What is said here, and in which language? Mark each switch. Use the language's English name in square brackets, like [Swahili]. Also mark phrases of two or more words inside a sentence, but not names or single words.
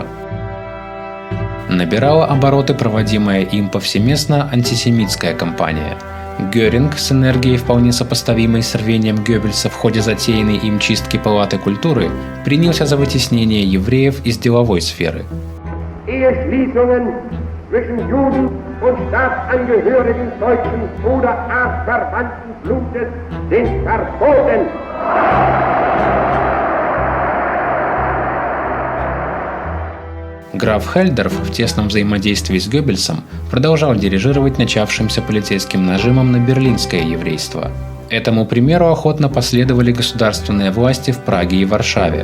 [Russian] Набирала обороты проводимая им повсеместно антисемитская кампания. Гёринг, с энергией вполне сопоставимой с рвением Геббельса в ходе затеянной им чистки палаты культуры, принялся за вытеснение евреев из деловой сферы. [German] Eheschließungen zwischen Juden und Staatsangehörigen deutschen oder artverwandten Blutes sind verboten. [Russian] Граф Хельдерф в тесном взаимодействии с Геббельсом продолжал дирижировать начавшимся полицейским нажимом на берлинское еврейство. Этому примеру охотно последовали государственные власти в Праге и Варшаве.